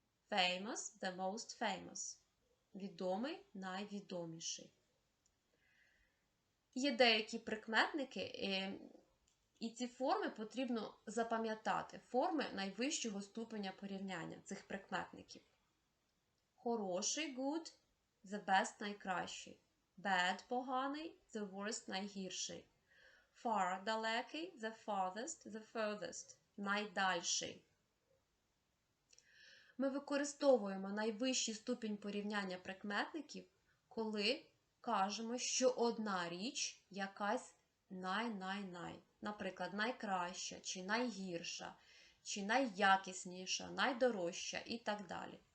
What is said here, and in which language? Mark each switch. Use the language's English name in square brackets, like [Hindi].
[English] Famous – the most famous. [Ukrainian] Відомий – найвідоміший. Є деякі прикметники, і ці форми потрібно запам'ятати. Форми найвищого ступеня порівняння цих прикметників. Хороший [English] – good, the best – [Ukrainian] найкращий. [English] Bad – [Ukrainian] поганий, [English] the worst – [Ukrainian] найгірший. [English] Far – [Ukrainian] далекий, [English] the farthest – the furthest – [Ukrainian] найдальший. Ми використовуємо найвищий ступінь порівняння прикметників, коли кажемо, що одна річ якась най-най-най. Наприклад, найкраща, чи найгірша, чи найякісніша, найдорожча і так далі.